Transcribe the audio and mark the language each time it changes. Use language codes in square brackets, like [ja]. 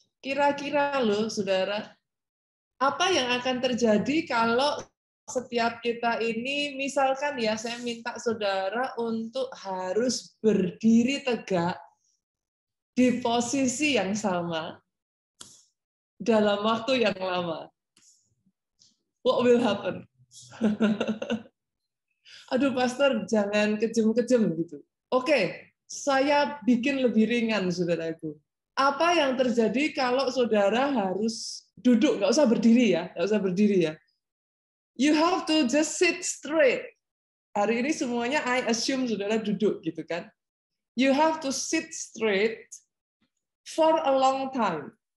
[id] Kira-kira loh, saudara, apa yang akan terjadi kalau setiap kita ini, misalkan ya, saya minta saudara untuk harus berdiri tegak di posisi yang sama dalam waktu yang lama. [en] What will happen? [id] Aduh, Pastor, jangan kejem-kejem gitu. Oke, saya bikin lebih ringan, saudaraku. Apa yang terjadi kalau saudara harus duduk, nggak usah berdiri ya, nggak usah berdiri ya. [en] You have to just sit straight. [id] Hari ini semuanya [en] I assume [id] saudara duduk gitu kan. [en] You have to sit straight for a long time.